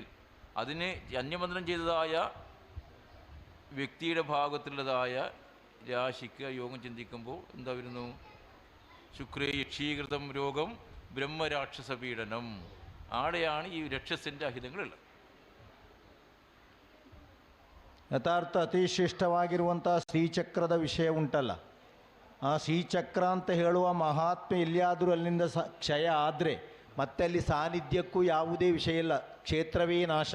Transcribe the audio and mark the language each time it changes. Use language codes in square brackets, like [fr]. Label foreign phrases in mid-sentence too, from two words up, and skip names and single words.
[ml] അതിന് അന്യമന്ത്രം ചെയ്തതായ വ്യക്തിയുടെ ഭാഗത്തുള്ളതായ രാശിക്ക് യോഗം ചിന്തിക്കുമ്പോൾ എന്താ വരുന്നു? [sa] ശുക്രേ യക്ഷീകൃതം രോഗം ബ്രഹ്മരാക്ഷസ പീഡനം. [ml] ആടെയാണ് ഈ രക്ഷസിൻ്റെ അഹിതങ്ങളുള്ളത്. [kn] ಯಥಾರ್ಥ ಅತಿ ಶ್ರೇಷ್ಠವಾಗಿರುವಂಥ ಶ್ರೀಚಕ್ರದ ವಿಷಯ ಉಂಟಲ್ಲ, ಆ ಶ್ರೀಚಕ್ರ ಅಂತ ಹೇಳುವ ಮಹಾತ್ಮೆ ಎಲ್ಲಿಯಾದರೂ ಅಲ್ಲಿಂದ ಕ್ಷಯ ಆದರೆ ಮತ್ತೆ ಅಲ್ಲಿ ಸಾನ್ನಿಧ್ಯಕ್ಕೂ ಯಾವುದೇ ವಿಷಯ ಇಲ್ಲ, ಕ್ಷೇತ್ರವೇ ನಾಶ.